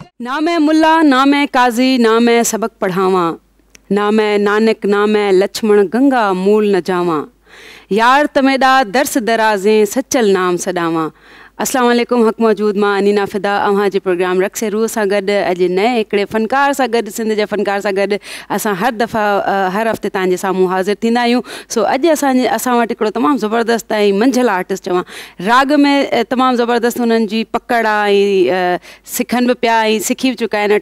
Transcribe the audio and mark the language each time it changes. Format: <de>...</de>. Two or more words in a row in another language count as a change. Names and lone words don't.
<skr>ना मैं मुल्ला ना मैं काजी ना मैं सबक पढ़ावा, ना मैं नानक ना मैं लक्ष्मण गंगा मूल न जावा, यार तमेदा दर्स दराज़ें सचल नाम सदावा।</skr> <ar>السلام عليكم,</ar> <sd>हक़ मौजूद मां अनीना फ़िदा अव्हां जे प्रोग्राम रक्स रूह सां गॾु अॼु नए हिकिड़े फ़नकार सां गॾु, सिंध जे फ़नकार सां गॾु असां हर दफ़ा हर हफ़्ते तव्हांजे साम्हूं हाज़िर थींदा आहियूं। सो अॼु असां वटि हिकिड़ो तमामु ज़बरदस्त ऐं मंझल आर्टिस्ट चवां, राग में तमामु ज़बरदस्त हुननि जी पकड़ आहे ऐं सिखनि बि पिया ऐं सिखी बि चुका आहिनि।</sd>